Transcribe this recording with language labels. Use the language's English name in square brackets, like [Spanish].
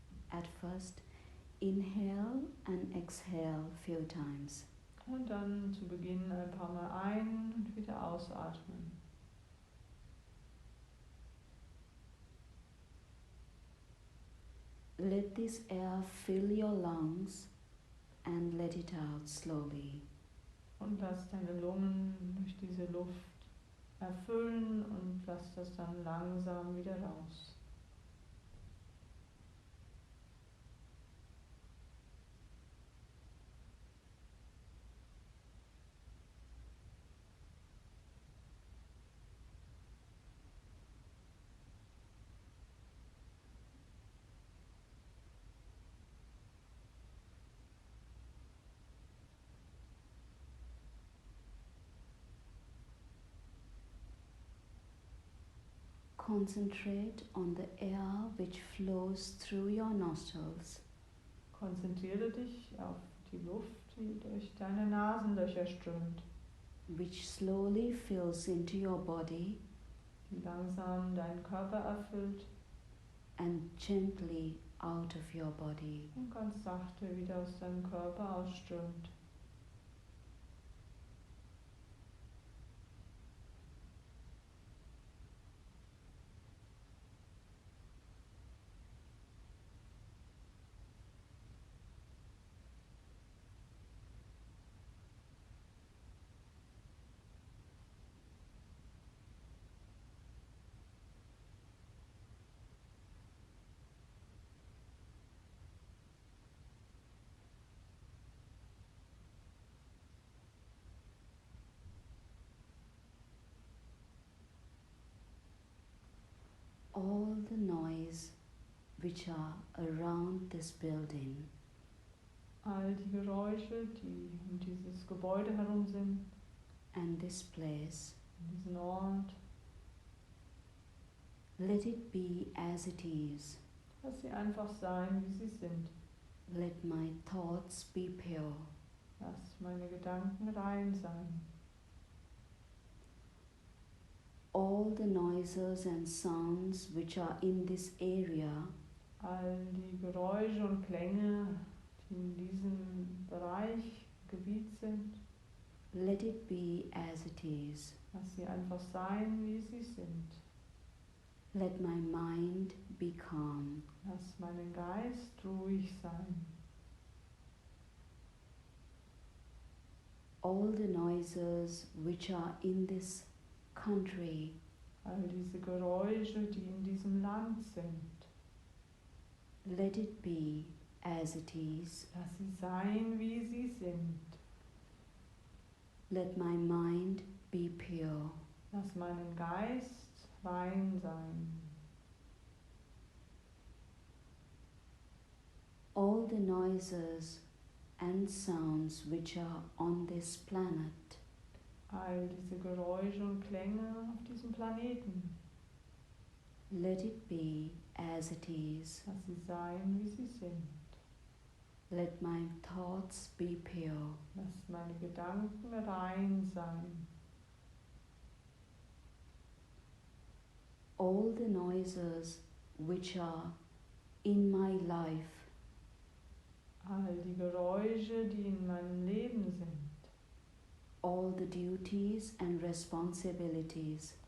[English] At first, inhale and exhale few times. [German] Und dann zu Beginn ein paar Mal ein- und wieder ausatmen. [English] Let this air fill your lungs and let it out slowly. [German] Und lass deine Lungen durch diese Luft erfüllen und lass das dann langsam wieder raus. [English] Concentrate on the air which flows through your nostrils. [German] Konzentriere dich auf die Luft, die durch deine Nasenlöcher strömt, [English] Which slowly fills into your body [German] die langsam deinen Körper erfüllt [English] and gently out of your body. [German] und ganz sachte wieder aus deinem Körper ausströmt. [English] All the noise which are around this building [German] All die Geräusche, die um dieses Gebäude herum sind, [English] and this place, [German] diesen Ort, [English] let it be as it is. [German] lass sie einfach sein, wie sie sind. [English] Let my thoughts be pure. [German] Lass meine Gedanken rein sein. [English] All the noises and sounds which are in this area, [German] All die Geräusche und Klänge, die in diesem Bereich, Gebiet sind, [English] let it be as it is. [German] lass sie einfach sein, wie sie sind. [English] Let my mind be calm. [German] Lass meinen Geist ruhig sein. [English] All the noises which are in this country, [German] All diese Geräusche, die in diesem Land sind, [English] let it be as it is. [German] lass sie sein, wie sie sind. [English] Let my mind be pure. [German] Lass meinen Geist rein sein. [English] All the noises and sounds which are on this planet, [German] All diese Geräusche und Klänge auf diesem Planeten, [English] let it be as it is. [German] lass sie sein, wie sie sind. [English] Let my thoughts be pure. [German] Lass meine Gedanken rein sein. [English] All the noises which are in my life, [German] All die Geräusche, die in meinem Leben sind. [English] all the duties and responsibilities,